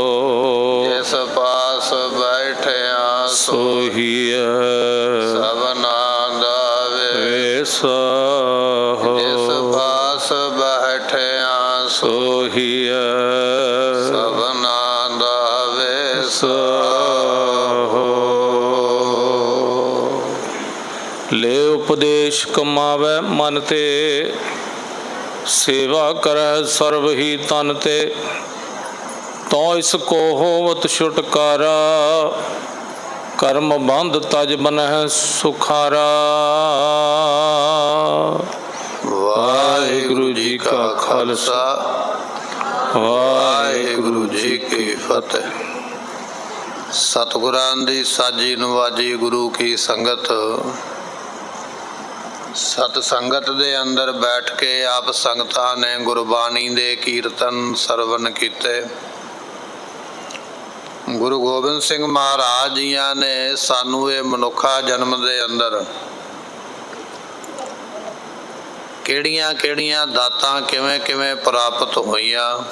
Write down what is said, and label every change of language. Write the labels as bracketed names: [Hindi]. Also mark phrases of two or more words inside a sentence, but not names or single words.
[Punjabi] ਜਿਸ ਪਾਸ ਬੈਠਿਆ ਸੋਹਿਆ ਸਬਨਾ ਦਾਵੇ ਸਾਹੋ। ਜਿਸ ਪਾਸ ਬੈਠਿਆ ਸੋਹਿਆ ਸਬਨਾ ਦਾਵੇ ਸਾਹੋ। ਲੇ ਉਪਦੇਸ਼ ਕਮਾਵੇ ਮਨ ਤੇ ਸੇਵਾ ਕਰਹ ਸਰਵ ਹੀ ਤਨ ਤੇ। ਤੋ ਇਸਕੋ ਹੋਵਤ ਛੁਟਕਾਰਾ ਕਰਮ ਬੰਧ ਤਜ ਬਨਹ ਸੁਖਾਰਾ। ਵਾਹਿਗੁਰੁ ਜੀ ਕਾ ਖਾਲਸਾ ਵਾਹਿਗੁਰੁ ਜੀ ਕੀ ਫਤੇਹ। ਸਤਗੁਰਾਂ ਦੀ ਸਾਜੀ ਨਵਾਜੀ ਗੁਰੁ ਕੀ ਸੰਗਤ। ਸਤ ਸੰਗਤ ਦੇ ਅੰਦਰ ਬੈਠ ਕੇ ਆਪ ਸੰਗਤਾਂ ਨੇ ਗੁਰਬਾਣੀ ਦੇ ਕੀਰਤਨ ਸਰਵਣ ਕੀਤੇ। ਗੁਰੁ ਗੋਬਿੰਦ ਸਿੰਘ ਮਹਾਰਾਜ ਜੀਆਂ ਨੇ ਸਾਨੂ ਯੇ ਮਨੁਖਾ ਜਨਮ ਦੇ ਅੰਦਰ ਕਿਹੜੀਆਂ ਕਿਹੜੀਆਂ ਦਾਤਾਂ ਕਿਵੇਂ ਕਿਵੇਂ ਪ੍ਰਾਪਤ ਹੋਈਆਂ।